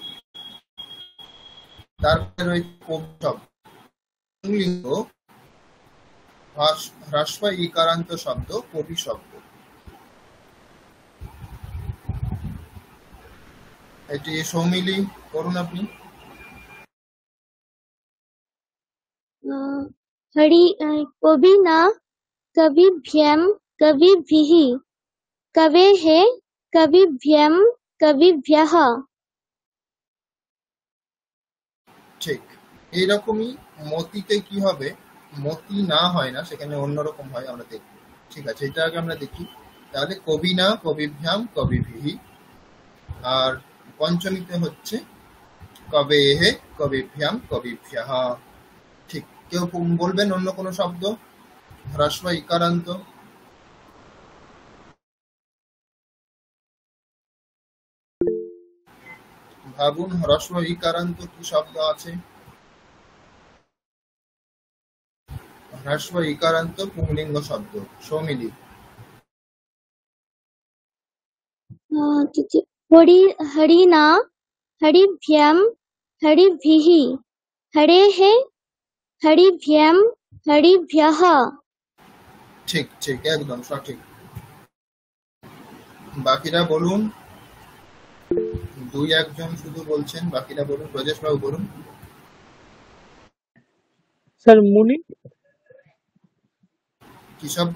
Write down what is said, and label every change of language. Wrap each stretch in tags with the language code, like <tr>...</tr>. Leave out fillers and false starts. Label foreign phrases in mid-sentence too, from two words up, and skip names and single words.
<bn>তারপরে রয়েছে কবি শব্দ। পুংলিঙ্গ হ্রাস্ব ইকারান্ত শব্দ কবি শব্দ। এটি সৌমিলি করুন আপনি।</bn> <sa>कविना, कविभ्याम, कविभिः, कवेः, कविभ्याम, कविभ्यः।</sa> <bn>ঠিক, এইরকমই মতিতে কি হবে? মতি না হয় না, সেখানে অন্যরকম হয়, আমরা দেখব। ঠিক আছে, এটা আগে আমরা দেখি। তাহলে</bn> <sa>কবিনা, কবিভ্যাম, কবিভিহি।</sa> <bn>আর পঞ্চমীতে হচ্ছে</bn> <sa>কবেহে, কবিভ্যাম, কবিভ্যাহ।</sa> <bn>ঠিক, কেউ বলবেন অন্য কোনো শব্দ হ্রাস্ব ইকারান্ত? ভাবুন হ্রস্ব ইকারান্ত কি শব্দ আছে? হ্রস্ব ইকারান্ত পুংলিঙ্গ শব্দ সৌমিলি।</bn> <sa>हरिणा, हरिभ्याम, हरिभिः, हरेः, हरिभ्याम, हरिभ्यः।</sa> <bn>ঠিক ঠিক, একদম সঠিক। বাকিরা বলুন। দুই একজন শুধু বলছেন, বাকিরা বলুন। ব্রজেশ বাবু বলুন। স্যার মুনি। কি শব্দ?</bn>